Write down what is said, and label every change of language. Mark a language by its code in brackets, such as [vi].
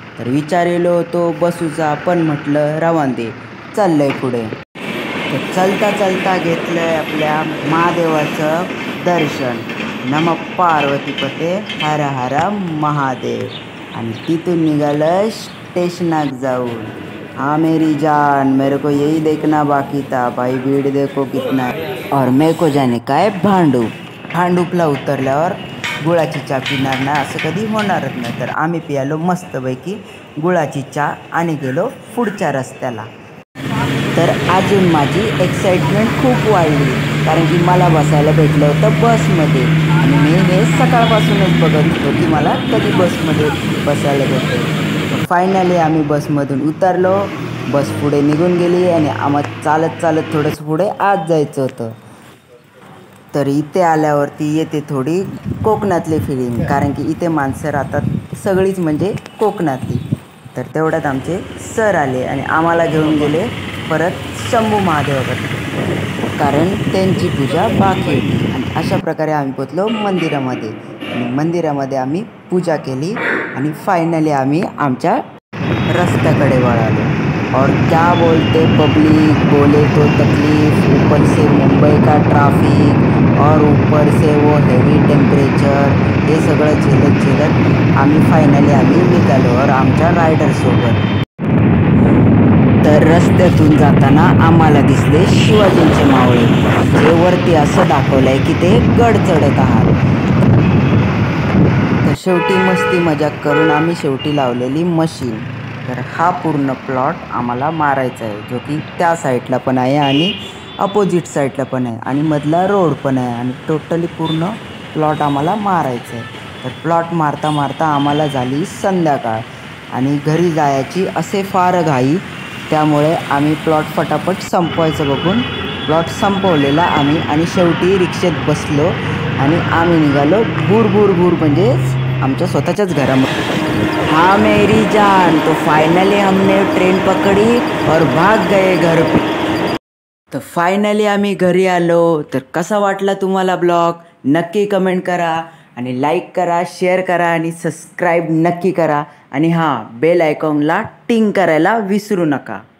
[mr] तर विचारलेलो होतो बसूचा, पण म्हटलं रवान दे, चाललंय पुढे. तर चलता चलता घेतलंय आपल्या महादेवाचं दर्शन. नम पार्वतीपते हर हर महादेव. आणि तिथून निघालं स्टेशनाक जाऊन. [hi] हाँ मेरी जान, मेरे को यही देखना बाकी था भाई, भीड़ देखो कितना. और मेरे को जाने का है भांडूप. [mr] भांडूपला उतरल्यावर गुळाची चहा पिणार नाही असं कधी होणारच नाही. तर आम्ही पियालो मस्तपैकी गुळाची चहा आणि गेलो पुढच्या रस्त्याला. तर अजून माझी एक्साइटमेंट खूप वाढली, कारण की मला बसायला भेटलं होतं बसमध्ये. आणि मी हे सकाळपासूनच बघत होतो की मला कधी बसमध्ये बसायला भेटेल. फायनली आम्ही बसमधून उतरलो. बस पुढे निघून गेली आणि आम्हाला चालत थोडंसं पुढे आत जायचं होतं. तर इथे आल्यावरती येते थोडी कोकणातली फिलिंग, कारण की इथे माणसं राहतात सगळीच म्हणजे कोकणातली. तर तेवढ्यात आमचे सर आले आणि आम्हाला घेऊन गेले परत शंभू महादेवाकडे, कारण त्यांची पूजा बाकी होती. आणि अशा प्रकारे आम्ही पोचलो मंदिरामध्ये. आणि मंदिरामध्ये आम्ही पूजा केली आणि फायनली आम्ही आमच्या रस्त्याकडे वळालो. [hi] और क्या बोलते पब्लिक, बोले तो तकलीफ, ऊपर से मुंबई का ट्रॅफिक और ऊपर से वो हेवी टेम्परेचर, [mr] हे सगळं झेलत आम्ही फायनली निघालो और आमच्या रायडरसोबत. तर रस्त्यातून जाताना आम्हाला दिसले शिवाजींचे मावळे, जे वरती असं दाखवलं आहे की ते गड चढत आहात. तर शेवटी मस्ती मजाक करून आम्ही शेवटी लावलेली मशीन. तर हा पूर्ण प्लॉट आम्हाला मारायचा आहे, जो की त्या साईडला पण आहे आणि अपोजिट साईडला पण आहे आणि मधला रोड पण आहे. आणि टोटली पूर्ण प्लॉट आम्हाला मारायचं आहे. तर प्लॉट मारता मारता आम्हाला झाली संध्याकाळ आणि घरी जायची असे फार घाई. त्यामुळे आम्ही प्लॉट फटाफट संपवायचं बघून प्लॉट संपवलेला आम्ही. आणि शेवटी रिक्षेत बसलो आणि आम्ही निघालो भूर म्हणजेच आमच्या स्वतःच्याच घरामध्ये. [hi] हाँ मेरी जान, तो फाइनली हमने ट्रेन पकड़ी और भाग गए घर पे. [mr] तर फायनली आम्ही घरी आलो. तर कसा वाटला तुम्हाला ब्लॉग नक्की कमेंट करा आणि लाईक करा, शेअर करा आणि सबस्क्राईब नक्की करा. आणि हां, बेल आयकॉनला टिंग करायला विसरू नका.